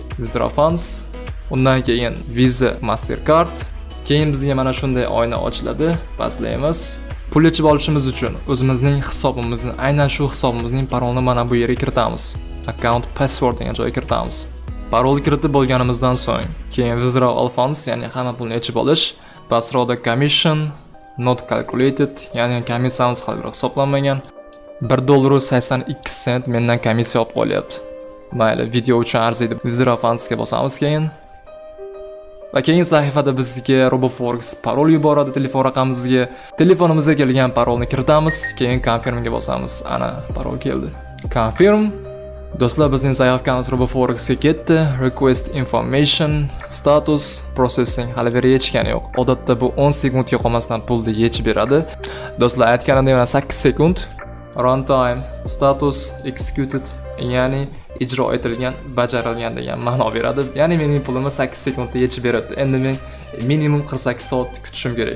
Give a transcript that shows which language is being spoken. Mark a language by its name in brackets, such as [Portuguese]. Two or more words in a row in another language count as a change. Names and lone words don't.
[English] Withdraw funds, [Uzbek] undan keyin Visa, Mastercard. Keyin bizga mana shunday oyna ochiladi. Pastlaymiz. Pul yechib olishimiz uchun o'zimizning hisobimizni, aynan shu hisobimizning parolini mana bu yerga kiritamiz. [English] Account password [Uzbek] degan joyga kiritamiz. Parolni kiritib bo'lganimizdan so'ng, keyin [English] withdraw all funds, [Uzbek] ya'ni hamma pulni yechib olish. [English] Pastroda commission not calculated, [Uzbek] ya'ni komissiyamiz hali bir hisoblanmagan. $1.82 mendan komissiya olib qolyapti. Mayli, video uchun arziydi. [English] Withdraw funds [Uzbek] ga bosamiz keyin. Va keyin sahifada bizga RoboForex parol yuboradi telefon raqamimizga. Telefonimizga kelgan parolni kiritamiz, keyin confirm ga bosamiz. Ana, parol keldi. Confirm. Do'stlar, bizning sahifamiz RoboForex ga ketdi. [English] Request information, status, processing [Uzbek] hali beri yechgani yo'q. Odatda bu 10 sekundga qolmasdan pulni yechib beradi. Do'stlar, aytganimdek, 8 sekund [English] runtime status executed, [Uzbek] ya'ni ijro etilgan, bajarilgan degan ma'no beradi. Ya'ni mening pulimni 8 sekundda yechib beradi. Endi men minimum 48 soat kutishim kerak.